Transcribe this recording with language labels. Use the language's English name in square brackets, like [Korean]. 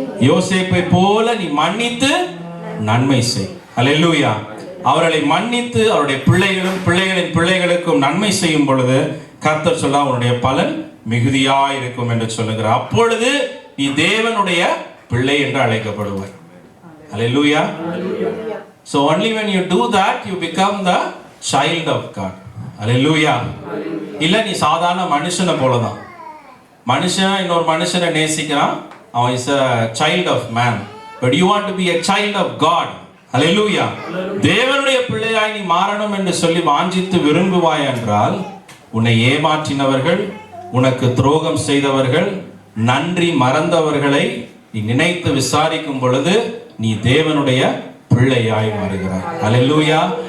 [Tamil] யோசேப்பை போல நீ மன்னித்து நன்மை செய். ஹல்லேலூயா. அவர்களை மன்னித்து அவருடைய பிள்ளைகளும் பிள்ளைகளின் பிள்ளைகளுக்கும் நன்மை செய்யும் பொழுது கர்த்தர் சொல்ல, அவருடைய பலன் மிகுதியாய் இருக்கும் என்று சொல்லுகிறார். அப்பொழுது நீ தேவனுடைய பிள்ளை என்று அழைக்கப்படுவாய். ஹல்லேலூயா. [English] So only when you do that you become the child of God. Hallelujah. [Tamil] இல்ல நீ சாதாரண மனுஷனை போலதான். மனுஷன் இன்னொரு மனுஷனை நேசிக்கிறான், அவன் [English] is a child of man, but you want to be a child of God. [Tamil] ஹல்லேலூயா. தேவனுடைய பிள்ளையாய் நீ மாறணும் என்று சொல்லி வாஞ்சித்து விரும்புவாய் என்றால், உன்னை ஏமாற்றினவர்கள், உனக்கு துரோகம் செய்தவர்கள், நன்றி மறந்தவர்களை நீ நினைத்து விசாரிக்கும் பொழுது நீ தேவனுடைய பிள்ளையாய் மாறுகிறாய். ஹல்லேலூயா.